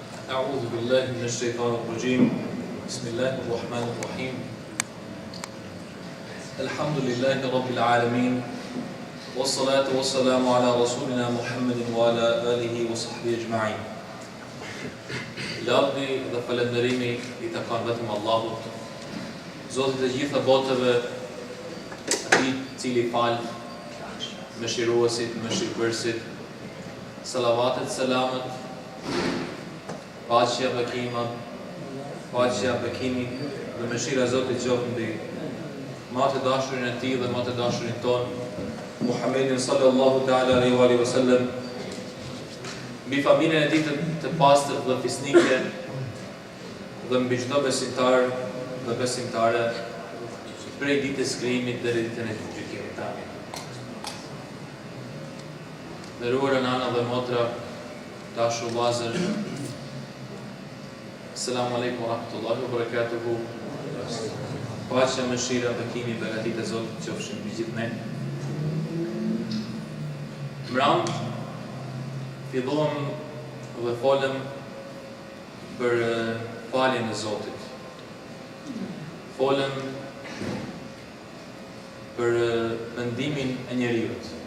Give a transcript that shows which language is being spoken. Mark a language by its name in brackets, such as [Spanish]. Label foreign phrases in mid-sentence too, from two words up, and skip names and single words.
[Arabic] أعوذ بالله من الشيطان الرجيم بسم الله الرحمن الرحيم الحمد لله رب العالمين والصلاة والسلام على رسولنا محمد وعلى آله وصحبه أجمعين. [Albanian] Lavdi dhe falënderimi I takan vetëm Allahut, Zotit e gjitha botëve, Atij cili fal, mëshiruesit, mëshirbërësit, salavatet, selamet, paqja, bekimi dhe mëshira e Zotit qoftë mbi ma të dashurin e Tij dhe ma të dashurin ton, [Arabic] Muhammedin صلى الله تعالى عليه وسلم, [Albanian] mbi familjen e Tij të pastër dhe fisnike dhe mbi çdo besimtar dhe besimtare prej ditës krijimit deri ditën e gjykimit. Amin. Nderuara nana dhe motra, dashur vllazër, [Arabic] السلام عليكم ورحمة الله وبركاته. [Albanian] Paqja, mëshira, bekimi, begatit e Zotit qofshin mbi gjithë ne. Mram, fillon dhe folëm për faljen e Zotit. Folëm për mendimin e njeriut.